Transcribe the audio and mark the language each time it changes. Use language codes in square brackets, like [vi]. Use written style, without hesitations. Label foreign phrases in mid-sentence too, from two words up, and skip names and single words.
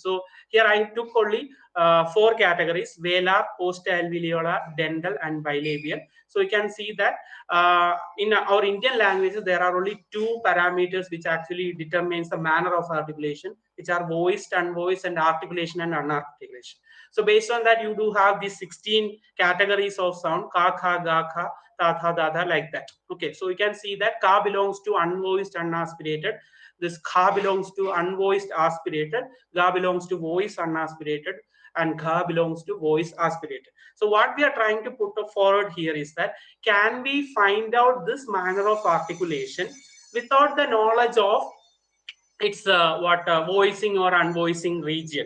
[en] So here I took only four categories: velar, post-alveolar, dental, and bilabial. So you can see that in our Indian languages there are only two parameters which actually determines the manner of articulation, which are voiced, unvoiced, and articulation and unarticulation. So based on that, you do have these 16 categories of sound: [hi] ka, kha, ga, kha, ta, tha, da, tha, [en] like that. Okay, so you can see that ka belongs to unvoiced, unaspirated. This kha belongs to unvoiced, aspirated. Ga belongs to voice, unaspirated, and kha belongs to voice, aspirated. So what we are trying to put forward here is that can we find out this manner of articulation without the knowledge of its voicing or unvoicing region.